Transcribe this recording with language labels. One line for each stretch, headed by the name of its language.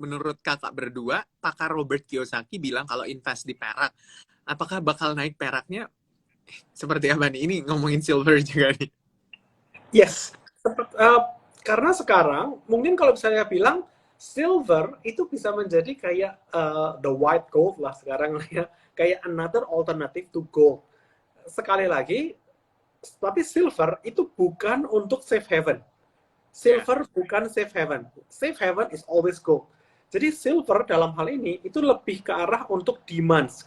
Indonesian: Menurut kakak berdua, pakar Robert Kiyosaki bilang kalau invest di perak, apakah bakal naik peraknya? Seperti apa nih? Ini ngomongin silver juga nih.
English: Yes.
Indonesian: Karena sekarang, mungkin kalau misalnya bilang, silver itu bisa menjadi kayak
English: the white gold
Indonesian: lah sekarang ya. Kayak
English: another alternative to gold.
Indonesian: Sekali lagi, tapi silver itu bukan untuk safe haven. Silver bukan safe haven.
English: Safe haven is always gold.
Indonesian: Jadi silver dalam hal ini itu lebih ke arah untuk demands.